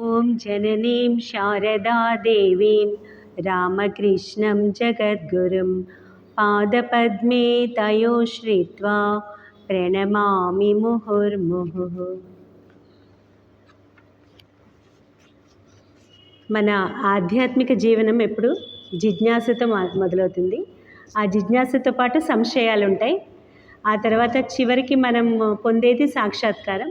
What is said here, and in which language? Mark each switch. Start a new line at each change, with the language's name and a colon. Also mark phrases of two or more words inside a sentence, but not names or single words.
Sanskrit: ॐ जननीं शारदा देवीं रामकृष्णं जगद्गुरुं पादपद्मे तयो श्रित्वा ప్రణమామి ముహుర్ముహుః.
Telugu: మన ఆధ్యాత్మిక జీవనం ఎప్పుడు జిజ్ఞాసతో మొదలవుతుంది. ఆ జిజ్ఞాసతో పాటు సంశయాలు ఉంటాయి. ఆ తర్వాత చివరికి మనం పొందేది సాక్షాత్కారం.